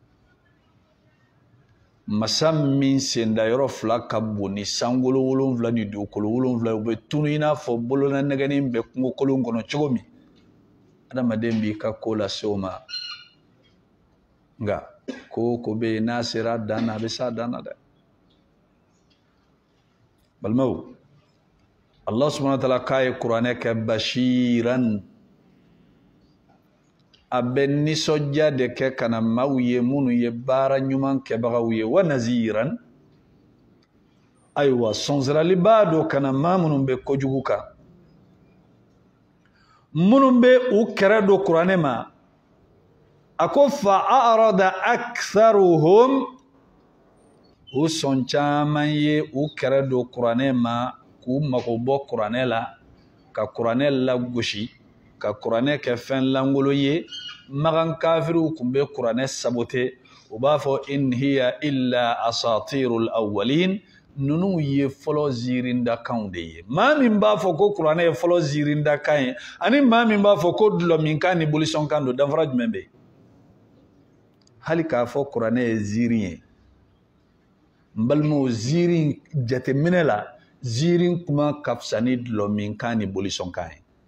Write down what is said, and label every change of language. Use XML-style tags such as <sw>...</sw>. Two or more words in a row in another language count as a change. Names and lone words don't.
<bm>masa min senda yɔrɔ fila ka bon ni sankolo 7 ni dugukolo 7 u bɛ tunu i n'a fɔ bolona nɛgɛnin bɛ kungo kolon kɔnɔ cogo min adamaden b'i ka ko lase o ma nka ko ko bɛ yen n'a sera dan na a bɛ s'a dan na dɛ balimaw</bm> <ar>الله سبحانه وتعالى</ar> <bm>k'a ye kuranɛ kɛ bashiran a bɛ nisɔndiya de kɛ ka na maaw ye minnu ye baara ɲuman kɛbagaw ye</bm> <ar>ونذيرا</ar> <bm>ayiwa sɔnsirali b'a don ka na maa minnu bɛ kojugu kan minnu bɛ u kɛrɛ don kuranɛ ma a ko</bm> <ar>فأعرض أكثرهم</ar> <bm>u sɔn caman ye u kɛrɛ don kuranɛ ma k'u mago bɔ kuranɛ la ka kuranɛ lagosi ka kuranɛ kɛ fɛn langolo ye magan kafiriw kun bɛ kuranɛ sabote u b'a fɔ</bm> <ar>إن هي إلا أساطير الأولين</ar> <bm>ninnu ye fɔlɔ ziirindakanw de ye maa min b'a fɔ ko kuranɛ ye fɔlɔ ziirindakan ye ani maa min b'a fɔ ko dulɔminkan ni bolisɔnkan don danfara jumɛn bɛ yen hali k'a fɔ kuranɛ ye ziiri ye n balimaw ziiri jateminɛ la ziiri kuma ka fisa ni dulɔminkan ni bolisɔnkan ye</bm>